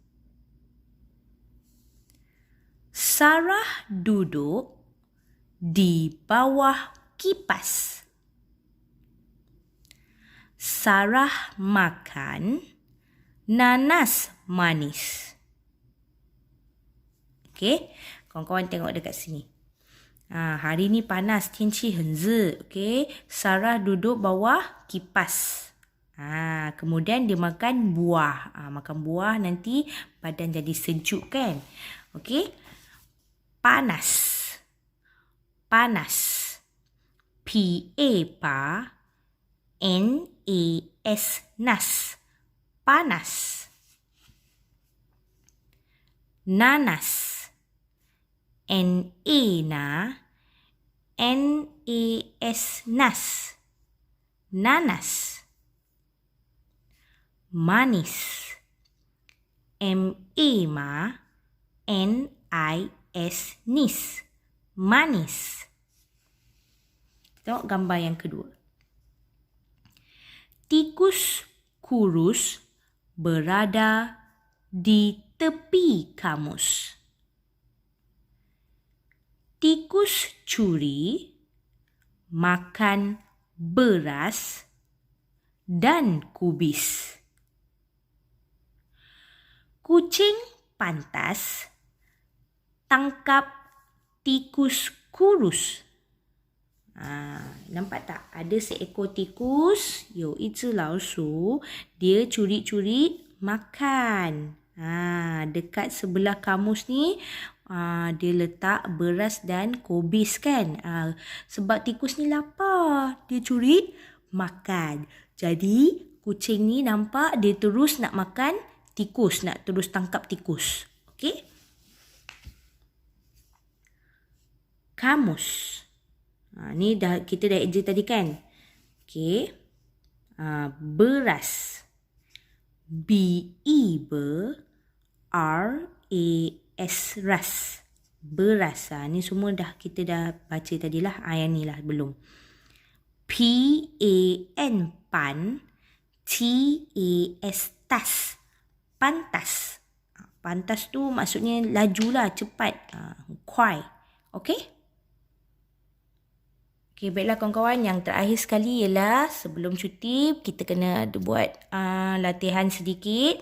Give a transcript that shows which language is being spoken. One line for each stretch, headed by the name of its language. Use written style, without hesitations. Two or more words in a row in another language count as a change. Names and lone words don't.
Malay: Sarah duduk di bawah kipas. Sarah makan nanas manis. Okey, kawan-kawan tengok dekat sini. Hari ni panas,
Chinese: 天气很热.
Malay: Okey, Sarah duduk bawah kipas. Kemudian dia makan buah. Makan buah nanti badan jadi sejuk kan? Okey. Panas. Panas. PA pa. NAS nas. Panas. Nanas. NA na. NAS nas. Nanas. Manis. MA ma. NIS nis. Manis. Tengok gambar yang kedua. Tikus kurus berada di tepi kamus. Tikus curi makan beras dan kubis. Kucing pantas tangkap tikus kurus. Nampak tak? Ada seekor tikus,
Chinese: 有一只老鼠,
Malay: dia curi-curi makan. Dekat sebelah kamus ni, dia letak beras dan kubis kan? Sebab tikus ni lapar, dia curi makan. Jadi, kucing ni nampak dia terus nak makan tikus, nak terus tangkap tikus. Okey? Kamus. Ni kita dah eja tadi kan? Okey. Beras. B-E-R-A-S, ras. Beras. Ni semua kita dah baca tadilah. Yang ni lah belum. P-A-N, pan. T-A-S, tas. Pantas. Pantas tu maksudnya lajulah, cepat. Kuai. Okey? Okey, baiklah kawan-kawan. Yang terakhir sekali ialah sebelum cuti, kita kena buat latihan sedikit.